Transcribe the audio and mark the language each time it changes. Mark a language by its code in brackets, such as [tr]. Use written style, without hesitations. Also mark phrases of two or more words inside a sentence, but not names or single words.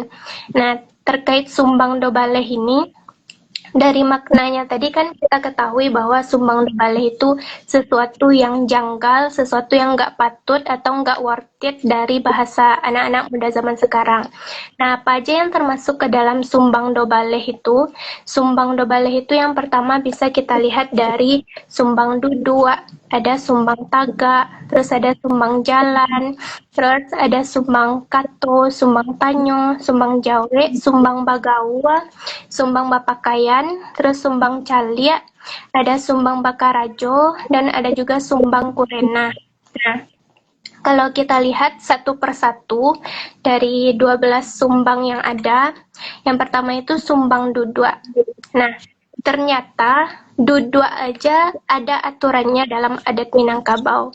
[id] Nah, terkait sumbang dobale ini, dari maknanya tadi kan kita ketahui bahwa sumbang dobale itu sesuatu yang janggal, sesuatu yang nggak patut atau nggak [en] worth it [id] dari bahasa anak-anak muda zaman sekarang. Nah, apa aja yang termasuk ke dalam sumbang dobale itu? Sumbang dobale itu yang pertama bisa kita lihat dari sumbang duduk, ada sumbang taga, terus ada sumbang jalan, terus ada sumbang kato, sumbang tanyo, sumbang jawe, sumbang bagawa, sumbang bapakayan, terus sumbang calia, ada sumbang bakarajo, dan ada juga sumbang kurena. Nah, kalau kita lihat satu persatu dari 12 sumbang yang ada, yang pertama itu sumbang duduk. Nah, ternyata duduk aja ada aturannya dalam adat Minangkabau.